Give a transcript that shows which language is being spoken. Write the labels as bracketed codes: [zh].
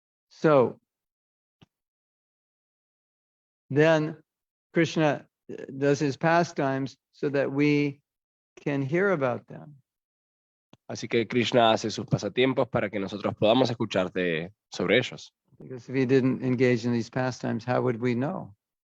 [en] So then Krishna does his pastimes so that we can hear about them. [es] Así que Krishna hace sus pasatiempos para que nosotros podamos escuchar sobre ellos. [en] Because if he didn't engage in these pastimes, how would we know?